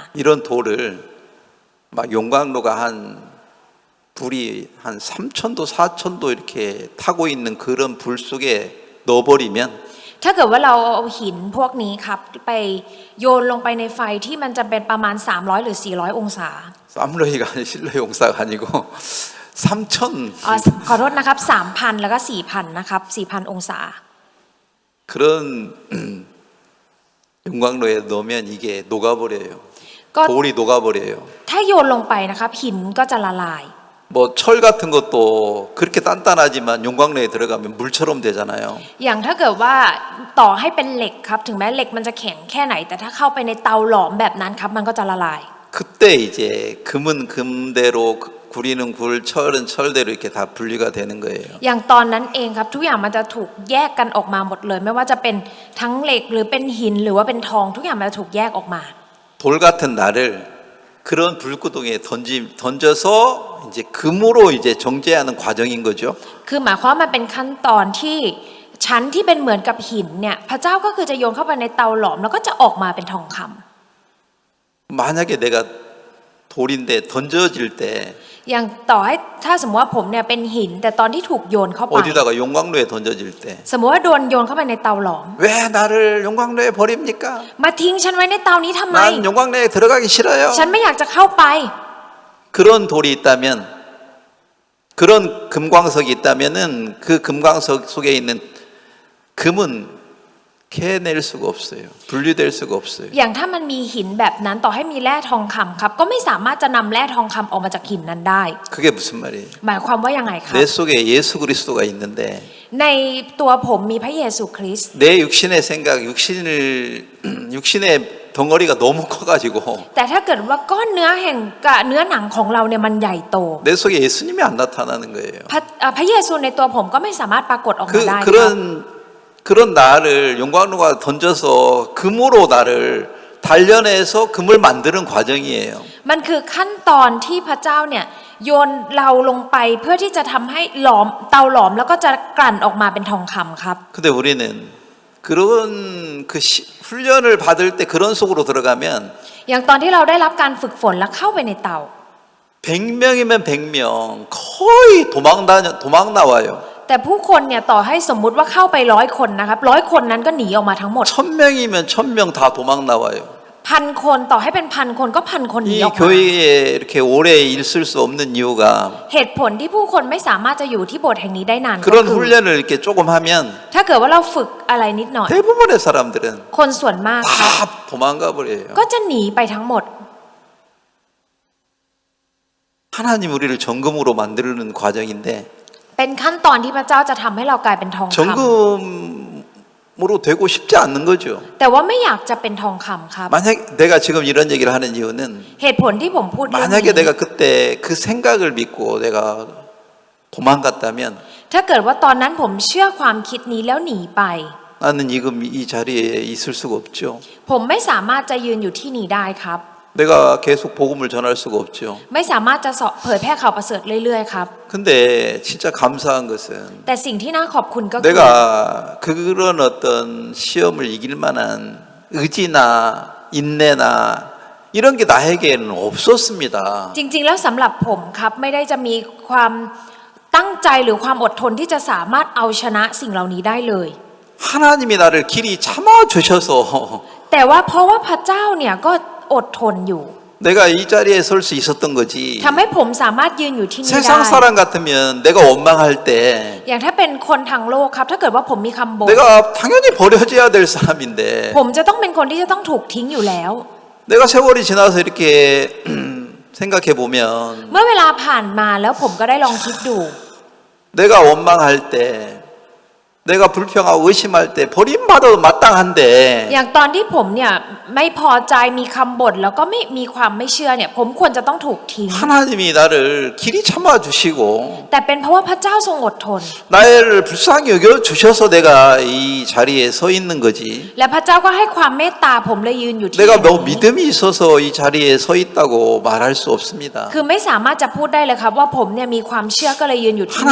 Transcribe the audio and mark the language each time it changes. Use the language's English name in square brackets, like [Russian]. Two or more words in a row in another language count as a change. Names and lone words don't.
[Korean] 이런 돌을 막 용광로가 한 불이 한 3천도 4천도 이렇게 타고 있는 그런 불 속에 넣어버리면 [Thai] ถ้าเกิดว่าเราเอาหินพวกนี้ครับไปโยนลงไปในไฟที่มันจะเป็นประมาณ300หรือ400องศา [Korean] 쌈러이가 아니 실러이 용사가 아니고 3천 [Thai] ขอโทษนะครับ 3,000 แล้วก็ 4,000 นะครับ 4,000 องศา [Korean] 그런 용광로에 넣으면 이게 녹아버려요. [Thai] ก็ [Korean] 돌이 녹아버려요. [Thai] ถ้าโยนลงไปนะครับหินก็จะละลาย [Korean] 뭐 철 같은 것도 그렇게 단단하지만 용광로에 들어가면 물처럼 되잖아요. [Thai] อย่างถ้าเกิดว่าต่อให้เป็นเหล็กครับถึงแม้เหล็กมันจะแข็งแค่ไหนแต่ถ้าเข้าไปในเตาหลอมแบบนั้นครับมันก็จะละลาย [Korean] 그때 이제 금은 금대로 구리는 굴, 철은 철대로 이렇게 다 분리가 되는 거예요. [Thai] อย่างตอนนั้นเองครับทุกอย่างมันจะถูกแยกกันออกมาหมดเลย ไม่ว่าจะเป็นทั้งเหล็กหรือเป็นหินหรือว่าเป็นทองทุกอย่างมันจะถูกแยกออกมา [Korean] 돌 같은 나를 그런 불구덩이에 던져서 이제 금으로 이제 정제하는 과정인 거죠. [Thai] คือหมายความว่ามันเป็นขั้นตอนที่ชั้นที่เป็นเหมือนกับหินเนี่ยพระเจ้าก็คือจะโยนเข้าไปในเตาหลอมแล้วก็จะออกมาเป็นทองคำ [Korean] 만약에 내가 돌인데 던져질 때 [Thai] อย่างต่อให้ถ้าสมมติว่าผมเนี่ยเป็นหินแต่ตอนที่ถูกโยนเข้าไป [Korean] 어디다가 용광로에 던져질 때 [Thai] สมมติว่าโดนโยนเข้าไปในเตาหลอม [Korean] 왜 나를 용광로에 버립니까? [Thai] มาทิ้งฉันไว้ในเตานี้ทำไม [Korean] 난 용광로에 들어가기 싫어요. [Thai] ฉันไม่อยากจะเข้าไป [Korean] 그런 돌이 있다면 그런 금광석이 있다면은 그 금광석 속에 있는 금은 캐낼 수가 없어요. 분리될 수가 없어요. [Thai] อย่างถ้ามันมีหินแบบนั้นต่อให้มีแร่ทองคำครับก็ไม่สามารถจะนำแร่ทองคำออกมาจากหินนั้นได้ [Korean] 그게 무슨 말이에요? [Thai] หมายความว่ายังไงครับ [Korean] 내 속에 예수 그리스도가 있는데 [Thai] ในตัวผมมีพระเยซูคริสต์ [Korean] 내 육신의 생각, 육신의 덩어리가 너무 커가지고 [Thai] แต่ถ้าเกิดว่าก้อนเนื้อแห่งกับเนื้อหนังของเราเนี่ยมันใหญ่โต [Korean] 내 속에 예수님이 안 나타나는 거예요. [Thai] พระเยซูในตัวผมก็ไม่สามารถปรากฏออกมาได้ครับ [Korean] 그런 나를 용광로가 던져서 금으로 나를 단련해서 금을 만드는 과정이에요. [Thai] มันคือขั้นตอนที่พระเจ้าเนี่ยโยนเราลงไปเพื่อที่จะทำให้เตาหลอมแล้วก็จะกลั่นออกมาเป็นทองคำครับ [Korean] 근데 우리는 그런 훈련을 받을 때 그런 속으로 들어가면 [Thai] อย่างตอนที่เราได้รับการฝึกฝนแล้วเข้าไปในเตา [Korean] 100명이면 100명 거의 도망 나와요. [Thai] แต่ผู้คนเนี่ยต่อให้สมมุติว่าเข้าไป100 คนนะครับ100 คนนั้นก็หนีออกมาทั้งหมด [Korean] 1000명이면 1000명 다 도망 나와요. [Thai] 1,000 คนต่อให้เป็น1,000 คนก็1,000 คนหนี [Korean] 이 [Thai] ออกมา [Korean] 교회에 이렇게 오래 있을 수 없는 이유가 [Thai] เหตุผลที่ผู้คนไม่สามารถจะอยู่ที่โบสถ์แห่งนี้ได้นานก็ [Korean] 그런 [Thai] คือ [Korean] 훈련을 이렇게 조금 하면 [Thai] ถ้าเกิดว่าเราฝึกอะไรนิดหน่อย [Korean] 대부분의 사람들은 [Thai] คนส่วนมากครับ [Korean] 다 도망가 버려요. [Thai] ก็จะหนีไปทั้งหมด [Korean] 하나님 우리를 정금으로 만드는 과정인데 [Thai] เป็นขั้นตอนที่พระเจ้าจะทำให้เรากลายเป็นทองค [Korean] 정금으로 되고 싶지 않는 거죠. [Thai] ำแต่ว่าไม่อยากจะเป็นทองคำครับ [Korean] 만약 내가 지금 이런 얘기를 하는 이유는 [Thai] เหตุผลที่ผมพูดเรื่อง [Korean] 만약에 [Thai] นี้ [Korean] 내가 그때 그 생각을 믿고 내가 도망갔다면 [Thai] ถ้าเกิดว่าตอนนั้นผมเชื่อความคิดนี้แล้วหนีไป [Korean] 나는 이 자리에 있을 수가 없죠. [Thai] ผมไม่สามารถจะยืนอยู่ที่นี่ได้ครับ [Korean] 내가 계속 복음을 전할 수가 없죠. [Thai] ไม่สามารถจะเผยแพร่ข่าวประเสริฐเรื่อยๆครับ [Korean] 근데 진짜 감사한 것은 [Thai] แต่สิ่งที่น่าขอบคุณก็คือ [Korean] 내가 그런 어떤 시험을 이길 만한 의지나 인내나 이런 게 나에게는 없었습니다. [Thai] จริงๆแล้วสำหรับผมครับไม่ได้จะมีความตั้งใจหรือความอดทนที่จะสามารถเอาชนะสิ่งเหล่านี้ได้เลย [Korean] 하나님이 나를 길이 참아 주셔서 [Thai] แต่ว่าเพราะว่าพระเจ้าเนี่ยก็อดทนอยู่ [Korean] 내가 이 자리에 설 수 있었던 거지. [Thai] ทำให้ผมสามารถยืนอยู่ที่นี่ได้ [Korean] 세상 사람 같으면 내가 원망할 때 [Thai] อย่างถ้าเป็นคนทางโลกครับถ้าเกิดว่าผมมีคำบ่น [Korean] 내가 당연히 버려져야 될 사람인데 [Thai] ผมจะต้องเป็นคนที่จะต้องถูกทิ้งอยู่แล้ว [Korean] 내가 세월이 지나서 이렇게 생각해 보면 [Thai] เมื่อเวลาผ่านมาแล้วผมก็ได้ลองคิดดู [Korean] 내가 원망할 때 내가 불평하고 의심할 때 버림받아도 마땅한데 [Thai] อย่างตอนที่ผมเนี่ยไม่พอใจมีคำบ่นแล้วก็ไม่มีความไม่เชื่อเนี่ยผมควรจะต้องถูกทิ้ง [Korean] 하나님이 나를 길이 참아 주시고 [Thai] แต่เป็นเพราะว่าพระเจ้าทรงอดทน [Korean] 나를 불쌍히 여겨 주셔서 내가 이 자리에 서 있는 거지. [Thai] และพระเจ้าก็ให้ความเมตตาผมเลยยืนอยู่ที่ [Korean] 내가 뭐 [Thai] นี้ [Korean] 믿음이 있어서 이 자리에 서 있다고 말할 수 없습니다. [Thai] คือไม่สามารถจะพูดได้เลยครับว่าผมเนี่ยมีความเชื่อก็เลยยืนอยู่ที่นี่